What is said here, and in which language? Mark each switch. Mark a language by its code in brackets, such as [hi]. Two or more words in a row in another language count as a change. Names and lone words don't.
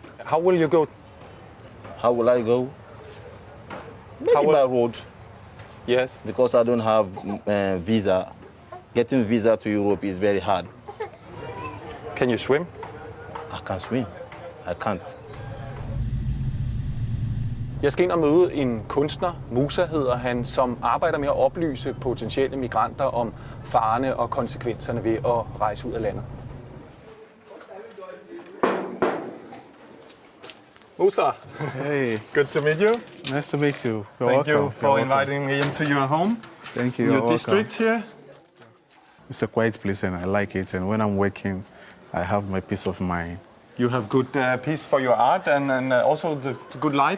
[en] How will you go? How will I go? Maybe by road. Yes. Because I don't have visa. Getting visa to Europe is very hard. Can you swim? I can't swim. I can't. [da] Jeg skal ind og møde en kunstner, Musah hedder han, som arbejder med at oplyse potentielle migranter om farerne og konsekvenserne ved at rejse ud af landet. Musah, [en] Hey, good to meet you. nice to meet you. You're Thank welcome. you for You're welcome. inviting me into your home, Thank you. your You're district welcome. here. It's a quiet place and I like it. And when I'm working, I have my peace of mind. You have good peace for your art and also the good light.